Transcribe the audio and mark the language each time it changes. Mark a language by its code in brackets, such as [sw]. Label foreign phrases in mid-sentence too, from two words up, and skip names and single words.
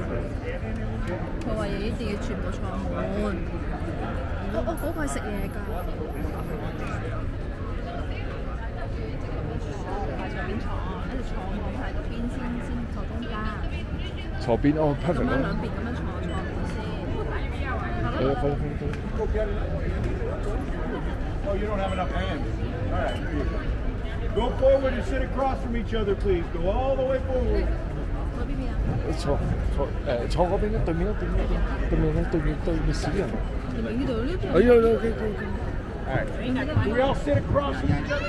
[yue] 佢話一定要全部坐滿。嗰個係食嘢㗎。喺上邊坐，跟住坐滿喺嗰邊先坐中間。坐邊哦 perfect 咁樣兩邊咁樣坐滿先。 [en] Oh, you don't have enough hands. All right, here you go. Go forward and sit across from each other, please. Go all the way forward. [yue] 坐嗰邊對面少人。呢度呢度。哎呀 ，OK。 [en] All right. Can we all sit across from each other?